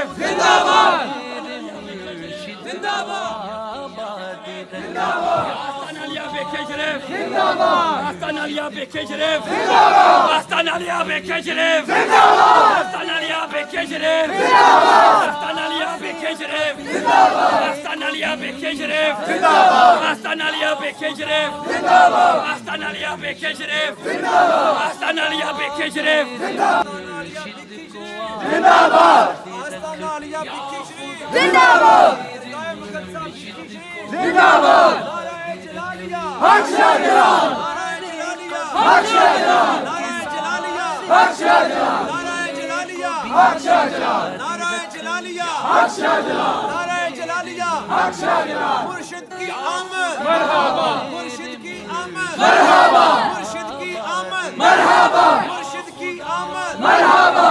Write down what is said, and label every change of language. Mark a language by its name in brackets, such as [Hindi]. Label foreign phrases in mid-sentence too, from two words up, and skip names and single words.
[Urdu] زندہ باد زندہ باد زندہ باد آستانہ علیہ بکھی شریف زندہ باد آستانہ علیہ بکھی شریف زندہ باد آستانہ علیہ بکھی شریف زندہ باد آستانہ علیہ بکھی شریف زندہ باد آستانہ علیہ بکھی شریف زندہ باد آستانہ علیہ بکھی شریف زندہ باد آستانہ علیہ بکھی شریف زندہ باد آستانہ علیہ بکھی شریف زندہ باد آستانہ علیہ بکھی شریف زندہ باد آستانہ علیہ بکھی شریف زندہ باد زندہ باد حق شاہ جلال حق شاہ جلال حق شاہ جلال حق شاہ جلال حق شاہ جلال حق شاہ جلال مرشد کی آمد مرحبا مرشد کی آمد مرحبا مرشد کی آمد مرحبا مرشد کی آمد مرحبا